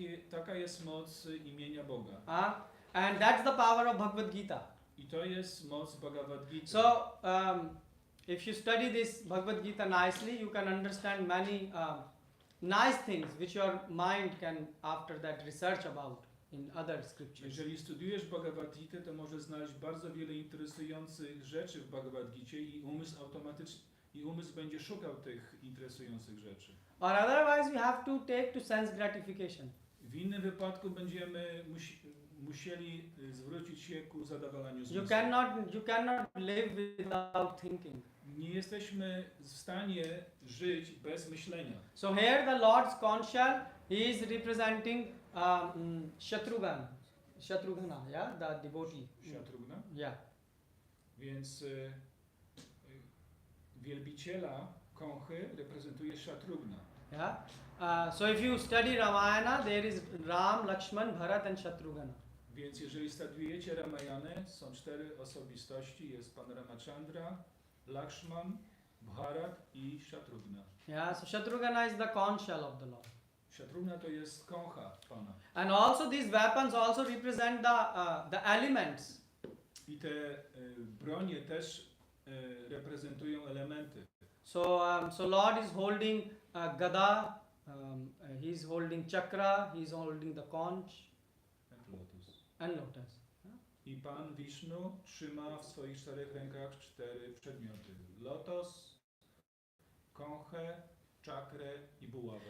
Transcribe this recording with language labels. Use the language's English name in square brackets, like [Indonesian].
[Polish] Taka jest moc imienia Boga. [English] And that's the power of Bhagavad Gita. [Polish] I to jest moc Bhagavad Gita. [English] So if you study this Bhagavad Gita nicely, you can understand many nice things which your mind can after that research about in other scriptures. [Polish] Jeżeli studiujesz Bhagavad Gita, to możesz znaleźć bardzo wiele interesujących rzeczy w Bhagavad Gicie i umysł będzie szukał tych interesujących rzeczy. [English] Or otherwise we have to take to sense gratification. [Polish] W innym wypadku będziemy musieli zwrócić się ku zadowalaniu [English] You [Polish] zmysłu. [English] cannot live without thinking. [Polish] Nie jesteśmy w stanie żyć bez myślenia. [English] So here the Lord's conch shell, he is representing Shatrugna, yeah, the devotee. Shatrugna? Yeah. [Polish] Więc wielbiciela kąchy reprezentuje Shatrugna. [English] Yeah. So if you study Ramayana, there is Ram, Lakshman, Bharat and Shatrugna. [Polish] Więc jeżeli studiujecie Ramayanę, są 4 osobistości, jest pan Ramachandra, Lakshman, Bharat i Shatrugna. [English] Yeah, so Shatrugna is the conch shell of the Lord. [Polish] Shatrugna to jest kącha Pana. [English] And also these weapons also represent the elements. [Polish] I te bronie też reprezentują elementy. [English] So Lord is holding gada, he is holding chakra, he is holding the conch and lotus. [Polish] I Pan Vishnu trzyma w swoich 4 rękach 4 przedmioty. Lotos, kąchę, czakrę i buławę.